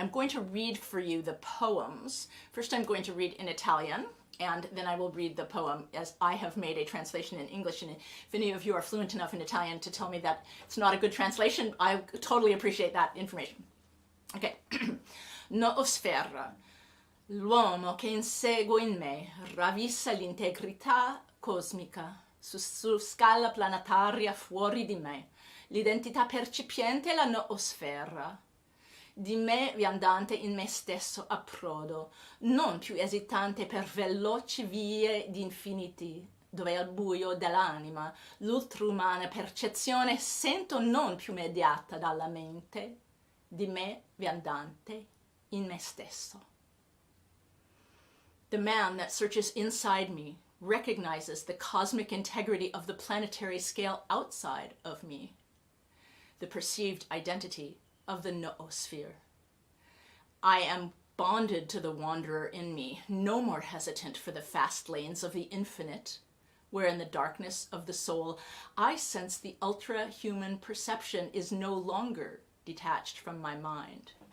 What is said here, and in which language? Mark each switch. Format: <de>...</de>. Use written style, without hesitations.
<en>I'm going to read for you the poems. First, I'm going to read in Italian, and then I will read the poem as I have made a translation in English. And if any of you are fluent enough in Italian to tell me that it's not a good translation, I totally appreciate that information. Okay. Noosfera.</en> <it>L'uomo che inseguo in me ravvisa l'integrità cosmica su scala planetaria fuori di me, l'identità percipiente la noosfera. Di me viandante in me stesso approdo, non più esitante per veloci vie di infiniti, dove al buio dell'anima l'ultraumana percezione sento non più mediata dalla mente, di me viandante in me stesso.</it> <en>The man that searches inside me recognizes the cosmic integrity of the planetary scale outside of me, the perceived identity of the noosphere. I am bonded to the wanderer in me, no more hesitant for the fast lanes of the infinite, where in the darkness of the soul I sense the ultra-human perception is no longer detached from my mind.</en>